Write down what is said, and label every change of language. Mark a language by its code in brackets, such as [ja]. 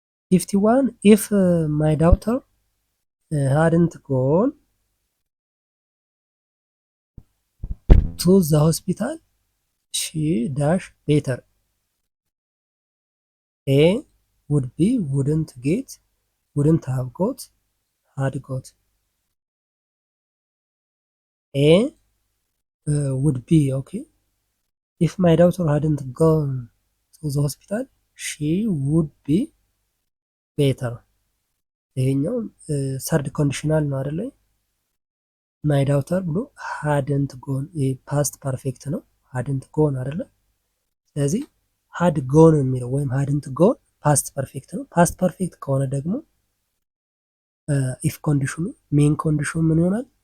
[en] 51 ኢፍ ማይ ዳውተር hadn't gone to the hospital she dash better. A would be, wouldn't get, wouldn't have got, had got. A would be, okay. If my daughter hadn't gone to the hospital she would be better. [am] ይሄኛው ሰርድ ኮንዲሽናል ነው አይደለ? ማይ ዳውተር ብሎ ሃድንት ጎን ፓስት ፐርፌክት ነው። ሃድንት ጎን አይደለ? ስለዚህ ሃድ ጎን የሚለው ወይም ሃድንት ጎን ፓስት ፐርፌክት ነው። ፓስት ፐርፌክት ከሆነ ደግሞ ኢፍ ኮንዲሽኑ ሜን ኮንዲሽኑ ምን ይሆናል?